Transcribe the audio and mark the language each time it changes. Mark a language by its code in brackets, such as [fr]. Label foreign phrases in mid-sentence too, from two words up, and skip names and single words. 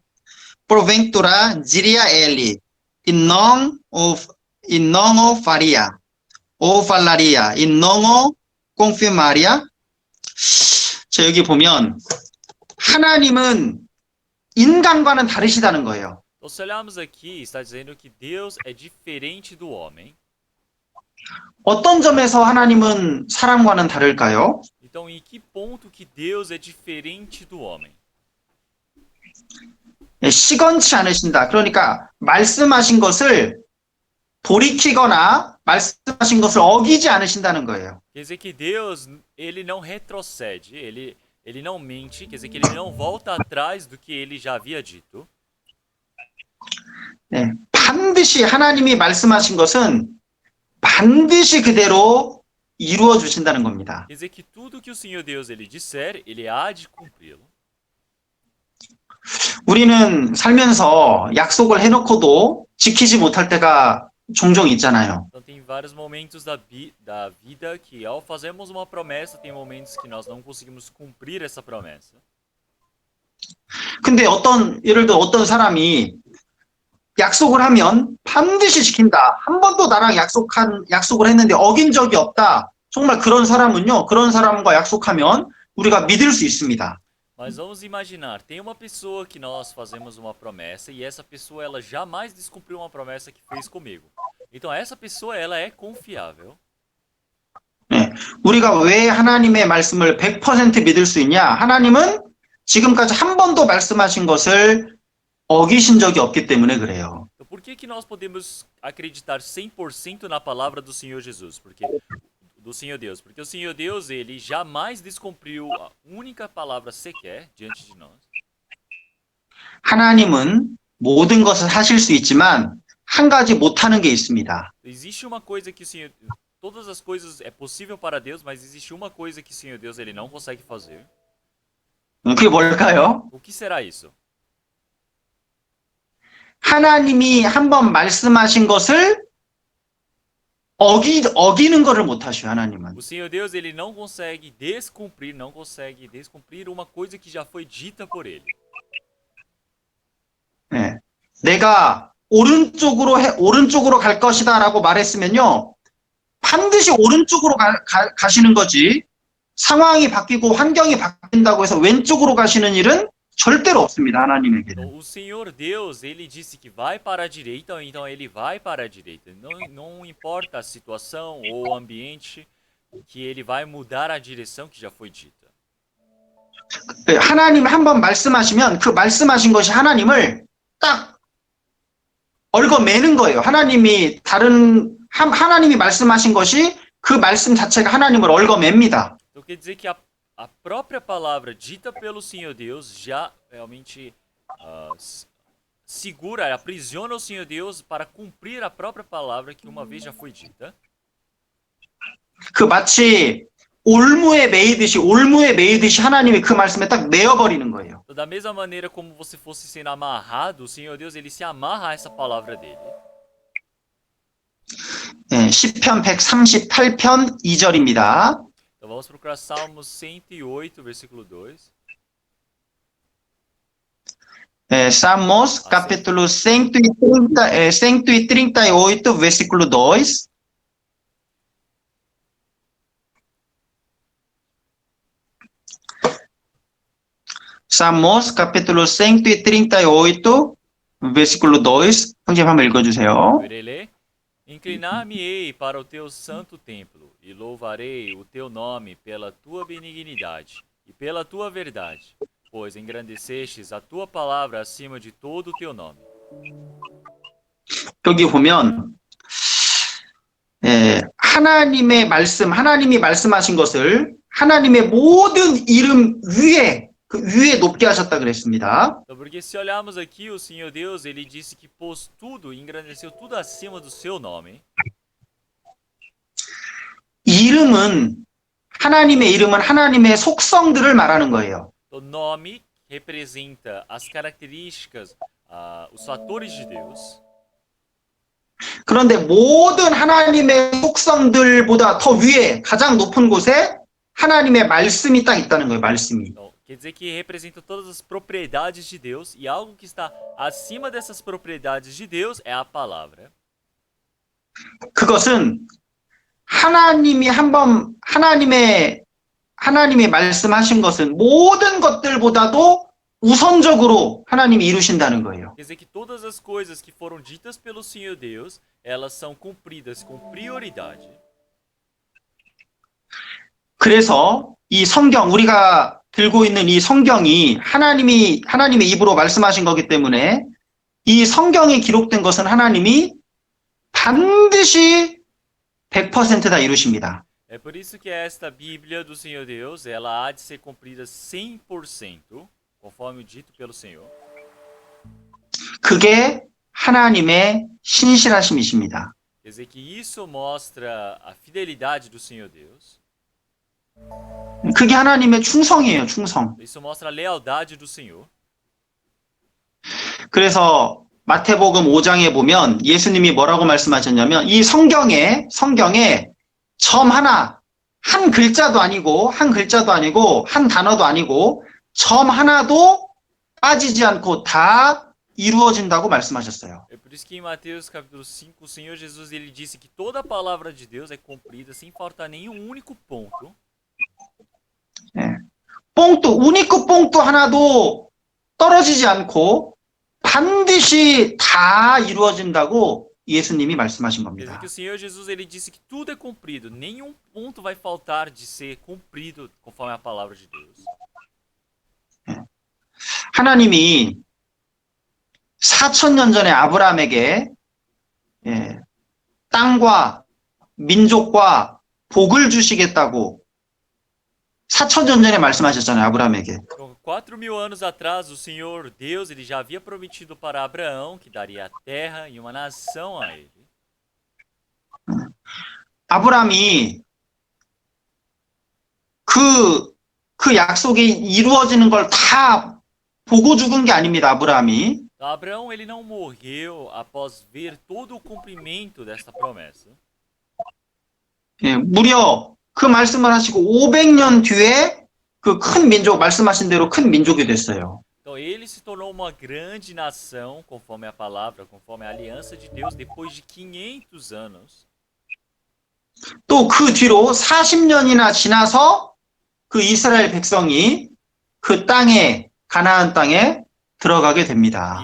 [pt] Porventura diria ele, e não o faria, ou falaria, e não o confirmaria. [ko] 자, 여기 보면 하나님은 인간과는 다르시다는 거예요. [pt] Então, se olharmos aqui, está dizendo que Deus é diferente do homem. [ko] 어떤 점에서 하나님은 사람과는 다를까요? [pt] Então, em que ponto que Deus é diferente do homem? [ko] 시건치 않으신다. 그러니까 말씀하신 것을 돌이키거나 말씀하신 것을 어기지 않으신다는 거예요. [pt] Quer dizer que Deus, ele não retrocede, ele não mente, quer dizer que ele não volta atrás do que ele já havia dito. [ko] 네, 반드시 하나님이 말씀하신 것은 반드시 그대로 이루어 주신다는 겁니다. [pt] Quer dizer que tudo que o Senhor Deus ele disser, ele há de cumpri-lo. [ko] 우리는 살면서 약속을 해놓고도 지키지 못할 때가 종종 있잖아요. [pt] Então tem vários momentos da vida que ao fazermos uma promessa, tem momentos que nós não conseguimos cumprir essa promessa. [ko] 근데 예를 들어 어떤 사람이 약속을 하면 반드시 지킨다. 한 번도 나랑 약속을 했는데 어긴 적이 없다. 정말 그런 사람은요, 그런 사람과 약속하면 우리가 믿을 수 있습니다. [pt] Mas vamos imaginar, tem uma pessoa que nós fazemos uma promessa e essa pessoa ela jamais descumpriu uma promessa que fez comigo. Então essa pessoa ela é confiável. [ko] 네, 우리가 왜 하나님의 말씀을 100% 믿을 수 있냐? 하나님은 지금까지 한 번도 말씀하신 것을 어기신 적이 없기 때문에 그래요. [pt] Então por que que nós podemos acreditar 100% na palavra do Senhor Jesus? Porque do Senhor Deus, porque o Senhor Deus ele jamais descumpriu a única palavra sequer diante de nós. [ko] 하나님은 모든 것을 하실 수 있지만 한 가지 못하는 게 있습니다. [pt] Existe uma coisa que o Senhor todas as coisas é possível para Deus, mas existe uma coisa que o Senhor Deus ele não consegue fazer. [ko] 그게 뭘까요? [pt] O que será isso? [ko] 하나님이 한번 말씀하신 것을 어기는 것을 못 하셔요, 하나님은. [pt] O Senhor Deus ele não consegue descumprir uma coisa que já foi dita por ele. [ko] 네. 내가 오른쪽으로 갈 것이다라고 말했으면요. 반드시 오른쪽으로 가시는 거지. 상황이 바뀌고 환경이 바뀐다고 해서 왼쪽으로 가시는 일은 절대로 없습니다, 하나님에게는. [pt] O Senhor Deus, ele disse que vai para a direita, então ele vai para a direita. Não importa a situação ou o ambiente, que ele vai mudar a direção que já foi dita. [ko] 하나님 한번 말씀하시면 그 말씀하신 것이 하나님을 딱 얽어매는 거예요. 하나님이 말씀하신 것이 그 말씀 자체가 하나님을 얽어맵니다. [pt] Então quer dizer que a própria palavra dita pelo Senhor Deus já realmente segura, aprisiona o Senhor Deus para cumprir a própria palavra que uma vez já foi dita. [ko] 그 마치 올무에 매이듯이 하나님이 그 말씀에 딱 매어버리는 거예요. [pt] Da mesma maneira como você fosse sendo amarrado, o Senhor Deus ele se amarra a essa palavra dele. [ko] 네, 시편 138편 2절입니다. [pt] Então vamos procurar Salmos 108, versículo 2. Salmos, capítulo 138, versículo 2. Salmos, capítulo 138, versículo 2. [ko] 형제님 한번 읽어주세요. [pt] Verei. Inclinar-me-ei para o teu santo templo e louvarei o teu nome pela tua benignidade e pela tua verdade, pois engrandecestes a tua palavra acima de todo o teu nome. [ko] 여기 보면 하나님이 말씀하신 것을 하나님의 모든 이름 위에 높게 하셨다 그랬습니다. [pt] Então, porque se olharmos aqui, o Senhor Deus, ele disse que pôs tudo, engrandeceu tudo acima do seu nome. [ko] 하나님의 이름은 하나님의 속성들을 말하는 거예요. [pt] O nome representa as características, os fatores de Deus. [ko] 그런데 모든 하나님의 속성들보다 더 위에 가장 높은 곳에 하나님의 말씀이 딱 있다는 거예요. 말씀이. [pt] Então, quer dizer que representa todas as propriedades de Deus e algo que está acima dessas propriedades de Deus é a palavra. [ko] 그것은 하나님이 말씀하신 것은 모든 것들보다도 우선적으로 하나님이 이루신다는 거예요. [pt] Quer dizer que todas as coisas que foram ditas pelo Senhor Deus, elas são cumpridas com prioridade. [ko] 그래서 이 성경, 우리가 들고 있는 이 성경이 하나님의 입으로 말씀하신 거기 때문에 이 성경에 기록된 것은 하나님이 반드시 100% 다 이루십니다. [pt] É por isso que esta Bíblia do Senhor Deus, ela há de ser cumprida 100%, conforme dito pelo Senhor. [ko] 그게 하나님의 신실하심이십니다. [pt] Quer dizer que isso mostra a fidelidade do Senhor Deus. [ko] 그게 하나님의 충성이에요, 충성. [pt] Isso mostra a lealdade do Senhor. [ko] 그래서 마태복음 5장에 보면 예수님이 뭐라고 말씀하셨냐면 이 성경에 점 하나, 한 글자도 아니고 한 단어도 아니고 점 하나도 빠지지 않고 다 이루어진다고 말씀하셨어요. [pt] É por isso que em Mateus capítulo 5, o Senhor Jesus ele disse que toda a palavra de Deus é cumprida sem faltar nenhum único ponto. ponto único ponto [ko] 하나도 떨어지지 않고 반드시 다 이루어진다고 예수님이 말씀하신 [pt] Quer dizer [ko] 겁니다. [pt] que o Senhor Jesus ele disse que tudo é cumprido, nenhum ponto vai faltar de ser cumprido conforme a palavra de Deus. [ko] 하나님이 4,000년 전에 아브라함에게 땅과 민족과 복을 주시겠다고 4,000년 전에 말씀하셨잖아요, 아브라함에게. [pt] Então, 4.000 anos atrás, o Senhor Deus ele já havia prometido para Abraão que daria a terra e uma nação a ele. [ko] 아브라함이 그 약속이 이루어지는 걸 다 보고 죽은 게 아닙니다, 아브라함이. [pt] Então, Abraão ele não morreu após ver todo o cumprimento desta promessa. [ko] 무려 그 말씀을 하시고 500년 뒤에 그 큰 민족, 말씀하신 대로 큰 민족이 됐어요. [pt] Então ele se tornou uma grande nação, conforme a palavra, conforme a aliança de Deus, depois de 500 anos. [ko] 또 그 뒤로 40년이나 지나서 그 이스라엘 백성이 그 땅에, 가나안 땅에 들어가게 됩니다.